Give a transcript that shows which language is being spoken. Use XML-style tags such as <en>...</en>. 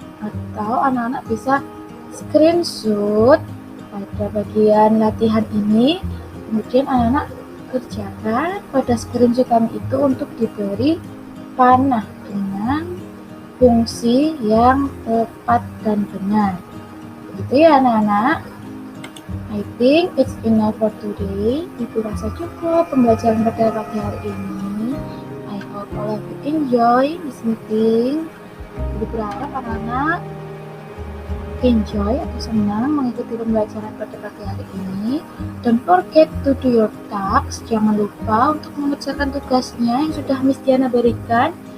<id>Atau anak-anak bisa screenshot pada bagian latihan ini. Kemudian anak-anak kerjakan pada screenshotan itu untuk diberi panah dengan fungsi yang tepat dan benar. Begitu ya anak-anak.</id> <en>I think it's enough for today.</en> <id>Ibu rasa cukup pembelajaran pada pagi hari ini.</id> <en>I hope all of you enjoy this meeting.</en> <id>Ibu berharap anak-anak enjoy atau senang mengikuti pembelajaran pada pagi hari ini.</id> <en>Don't forget to do your tasks.</en> <id>Jangan lupa untuk mengerjakan tugasnya yang sudah Miss Diana berikan.</id>